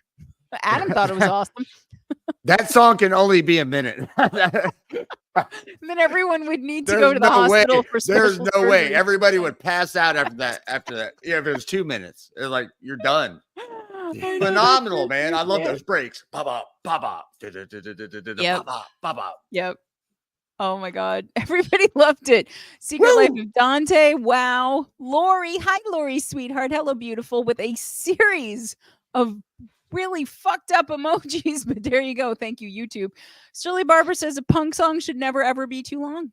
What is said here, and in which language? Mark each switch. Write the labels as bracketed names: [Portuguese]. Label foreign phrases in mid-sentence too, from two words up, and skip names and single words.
[English] Adam thought it was awesome. That song can only be a minute. Then everyone would need to There's go to the no way. hospital for There's special no way. surgery. Everybody would pass out after that. Yeah, if it was 2 minutes, it's like you're done. Phenomenal, man. I love those breaks. Ba-ba, ba-ba, Yep. ba-ba, ba-ba. Yep. Oh my God. Everybody loved it. Secret Life of Dante. Wow. Lori. Hi, Lori, sweetheart. Hello, beautiful. With a series of really fucked up emojis. But there you go. Thank you, YouTube. Shirley Barber says a punk song should never, ever be too long.